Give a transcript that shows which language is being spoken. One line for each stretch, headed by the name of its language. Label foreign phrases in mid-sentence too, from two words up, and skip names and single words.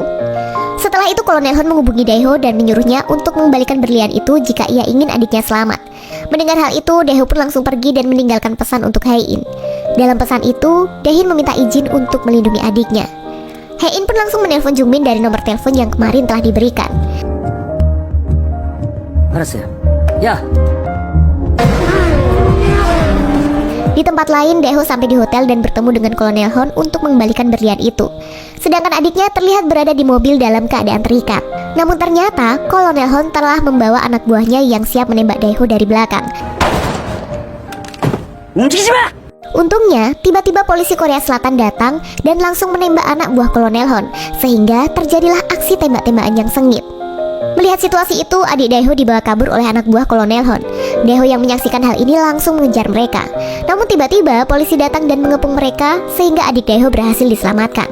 Indonesian: Setelah itu Kolonel Hon menghubungi Daeho dan menyuruhnya untuk mengembalikan berlian itu jika ia ingin adiknya selamat. Mendengar hal itu, Daeho pun langsung pergi dan meninggalkan pesan untuk Hae-in. Dalam pesan itu, Dae-in meminta izin untuk melindungi adiknya. Hae-in pun langsung menelpon Jungmin dari nomor telepon yang kemarin telah diberikan.
Korean: 알았어요. 야,
Indonesian: Di tempat lain, Daeho sampai di hotel dan bertemu dengan Kolonel Hon untuk mengembalikan berlian itu. Sedangkan adiknya terlihat berada di mobil dalam keadaan terikat. Namun ternyata, Kolonel Hon telah membawa anak buahnya yang siap menembak Daeho dari belakang.
Korean: 움직이지 마!
Indonesian: Untungnya, tiba-tiba polisi Korea Selatan datang dan langsung menembak anak buah Kolonel Hon, sehingga terjadilah aksi tembak-tembakan yang sengit. Melihat situasi itu, adik Daeho dibawa kabur oleh anak buah Kolonel Hon. Daeho yang menyaksikan hal ini langsung mengejar mereka. Namun tiba-tiba polisi datang dan mengepung mereka sehingga adik Daeho berhasil diselamatkan.